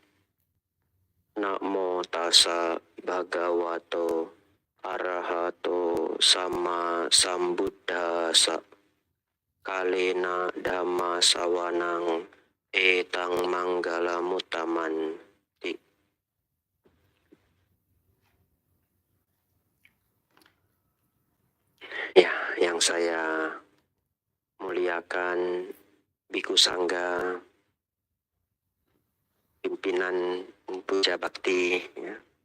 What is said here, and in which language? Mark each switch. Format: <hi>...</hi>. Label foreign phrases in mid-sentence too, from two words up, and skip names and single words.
<pi>Namo tassa bhagavato arahato sama sambuddhassa. Kalena dhamma sawanang etang manggala mutaman.</pi> <id>Ya, yang saya muliakan Biku Sangga, pimpinan Puja Bakti, ya,</id>